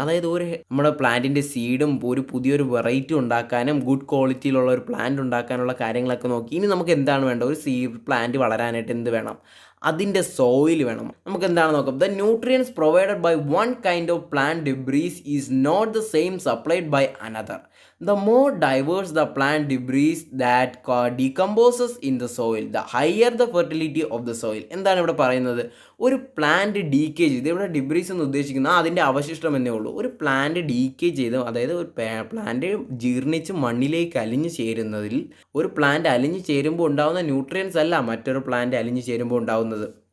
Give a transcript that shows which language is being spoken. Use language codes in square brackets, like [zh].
[ml] അതായത് നമ്മുടെ പ്ലാന്റിൻ്റെ സീഡും ഒരു പുതിയൊരു വെറൈറ്റി ഉണ്ടാക്കാനും ഗുഡ് ക്വാളിറ്റിയിലുള്ള ഒരു പ്ലാന്റ് ഉണ്ടാക്കാനുള്ള കാര്യങ്ങളൊക്കെ നോക്കി. ഇനി നമുക്ക് എന്താണ് വേണ്ടത്? ഒരു സീഡ് പ്ലാന്റ് വളരാനായിട്ട് എന്ത് വേണം? അതിൻ്റെ സോയിൽ വേണം. നമുക്ക് എന്താണ് നോക്കാം. [en] The nutrients provided by one kind of plant debris is not the same supplied by another. The more diverse the plant debris that decomposes in the soil, the higher the fertility of the soil. [ml] എന്താണ് ഇവിടെ പറയുന്നത്? ഒരു plant ഡീക്കേജ് ചെയ്ത്, ഇവിടെ ഡിബ്രീസ് എന്ന് ഉദ്ദേശിക്കുന്ന അതിൻ്റെ അവശിഷ്ടം എന്നേ ഉള്ളൂ. ഒരു പ്ലാന്റ് ഡീക്കേജ് ചെയ്ത്, അതായത് ഒരു പ്ലാന്റ് ജീർണിച്ച് മണ്ണിലേക്ക് അലിഞ്ഞു ചേരുന്നതിൽ ഒരു പ്ലാന്റ് അലിഞ്ഞു ചേരുമ്പോൾ ഉണ്ടാകുന്ന ന്യൂട്രിയൻസ് അല്ല മറ്റൊരു പ്ലാന്റ് അലിഞ്ഞു ചേരുമ്പോൾ ഉണ്ടാകുന്നത്.